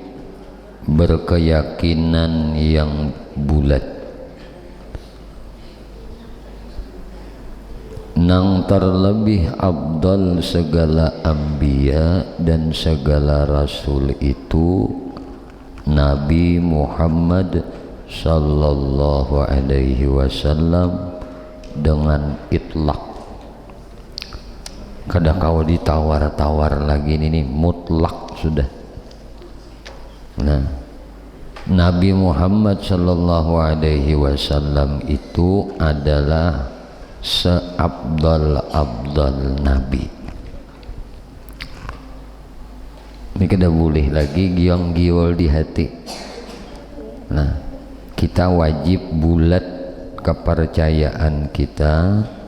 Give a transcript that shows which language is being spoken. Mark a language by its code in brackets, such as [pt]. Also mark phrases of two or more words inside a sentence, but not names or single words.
[bjn] berkeyakinan yang bulat nang terlebih afdal segala anbiya dan segala rasul itu Nabi Muhammad [ar] صلى الله عليه وسلم [bjn] dengan itlak. Kadang kau ditawar-tawar lagi ini mutlak sudah. Nah, Nabi Muhammad [ar] صلى الله عليه وسلم [bjn] itu adalah seabdal-abdal nabi. Ini kada boleh lagi giong-giol di hati. Nah, kita wajib bulat kepercayaan kita.